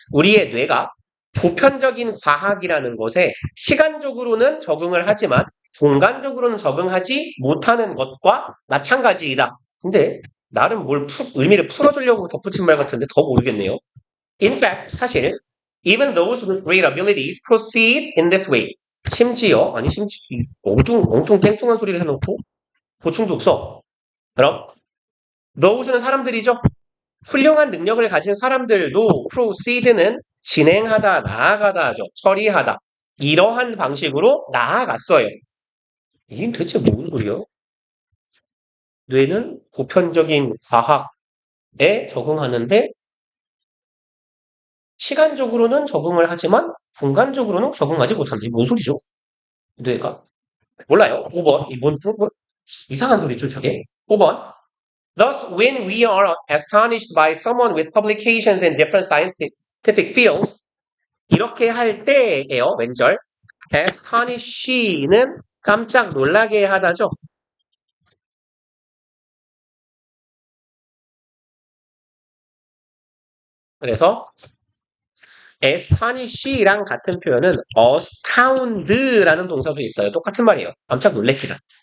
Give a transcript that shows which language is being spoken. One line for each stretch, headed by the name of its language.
Korean: 우리의 뇌가 보편적인 과학이라는 것에 시간적으로는 적응을 하지만 공간적으로는 적응하지 못하는 것과 마찬가지이다. 근데 나름 의미를 풀어주려고 덧붙인 말 같은데 더 모르겠네요.
English: In fact,
Korean: 사실
English: even those with great abilities proceed in this way.
Korean: 심지어 엉뚱 땡뚱한 소리를 해놓고 보충도 없어. 그럼 those는 사람들이죠. 훌륭한 능력을 가진 사람들도 proceed는 진행하다, 나아가다죠. 처리하다. 이러한 방식으로 나아갔어요. 이게 대체 무슨 소리야? 뇌는 보편적인 과학에 적응하는데 시간적으로는 적응을 하지만 공간적으로는 적응하지 못한다. 이게 뭔 소리죠? 뇌가? 몰라요. 5번. 이상한 소리죠, 저게. 5번.
English: Thus, when we are astonished by someone with publications in different scientific fields,
Korean: 이렇게 할 때예요, 왼절. astonish는 깜짝 놀라게 하다죠. 그래서 astonish랑 같은 표현은 astound라는 동사도 있어요. 똑같은 말이에요. 깜짝 놀래키다.